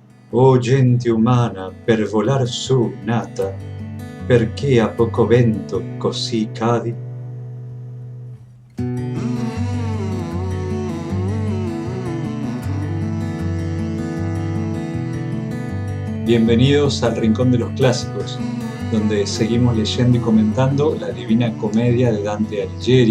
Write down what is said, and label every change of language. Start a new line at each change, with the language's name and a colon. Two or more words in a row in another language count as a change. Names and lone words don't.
Italian: O gente umana, per volar su nata, perché a poco vento così cadi?
Spanish: Bienvenidos al Rincón de los Clásicos, donde seguimos leyendo y comentando la Divina Comedia de Dante Alighieri.